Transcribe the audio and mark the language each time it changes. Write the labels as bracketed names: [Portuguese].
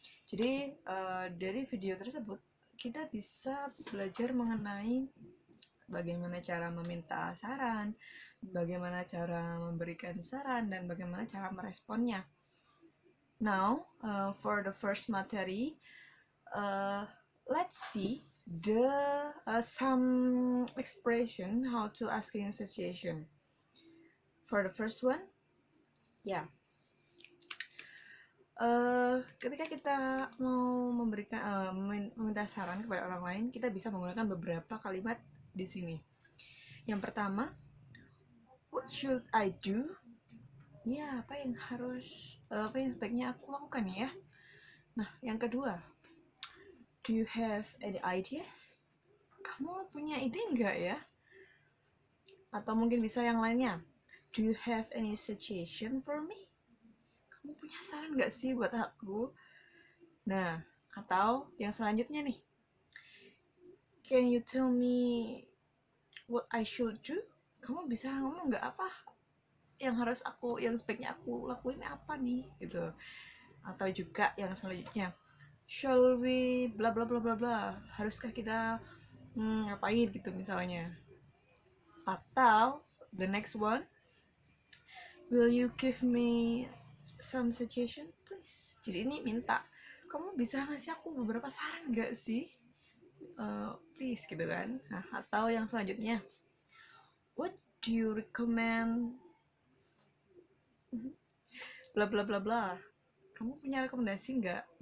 [Indonesian] Jadi dari video tersebut kita bisa belajar mengenai bagaimana cara meminta saran, bagaimana cara memberikan saran, dan bagaimana cara meresponnya. [English] Now, for the first materi, let's see the some expression how to asking a situation. For the first one, yeah. [Indonesian] Ketika kita mau memberikan meminta saran kepada orang lain, kita bisa menggunakan beberapa kalimat di sini. Yang pertama, [English] what should I do? [Indonesian] Ya, apa yang sebaiknya aku lakukan ya? Nah, yang kedua, [English] do you have any ideas? [Indonesian] Kamu punya ide nggak ya? Atau mungkin bisa yang lainnya, [English] do you have any suggestion for me? [Indonesian] Kamu punya saran nggak sih buat aku? Nah, atau yang selanjutnya nih, [English] can you tell me what I should do? [Indonesian] Kamu bisa ngomong nggak apa yang sebaiknya aku lakuin apa nih gitu. Atau juga yang selanjutnya, [English] shall we [Indonesian] bla bla bla bla bla, haruskah kita ngapain gitu misalnya. Atau [English] the next one, will you give me some suggestion please? [Indonesian] Jadi ini minta, kamu bisa ngasih aku beberapa saran nggak sih? Please gitu kan. Nah, atau yang selanjutnya, [English] what do you recommend [Indonesian] bla bla bla bla, kamu punya rekomendasi nggak?